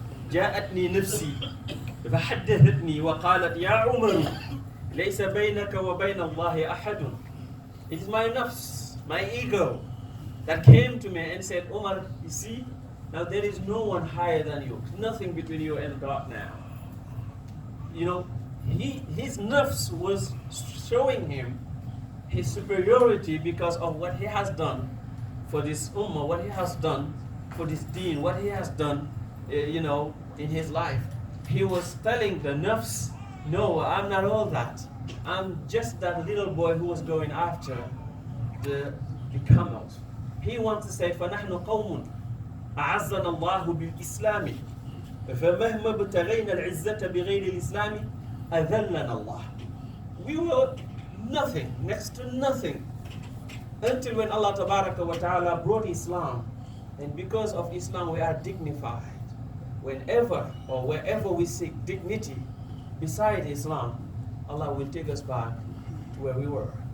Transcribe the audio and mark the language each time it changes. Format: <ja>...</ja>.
<ar>"Ja'atni nafsi فحدثتني وقالت يا عمر ليس بينك وبين الله أحد."</ar> <en>It is my nafs, my ego, that came to me and said, "Umar, you see, now there is no one higher than you. Nothing between you and God now." You know, his nafs was showing him his superiority because of what he has done for this ummah, what he has done for this deen, what he has done, in his life. He was telling the nafs, "No, I'm not all that. I'm just that little boy who was going after the camels." He wants to say,</en> <ar>فَنَحْنُ قَوْمٌ أَعَزَّنَا اللَّهُ بِالْإِسْلَامِ فَمَهْمَا ابْتَغَيْنَا الْعِزَّةَ بِغَيْرِ الْإِسْلَامِ أَذَلَّنَا اللَّهُ.</ar> <en>We were nothing, next to nothing, until when Allah Tabaraka wa Ta'ala brought Islam. And because of Islam, we are dignified. Whenever or wherever we seek dignity beside Islam, Allah will take us back to where we were.</en>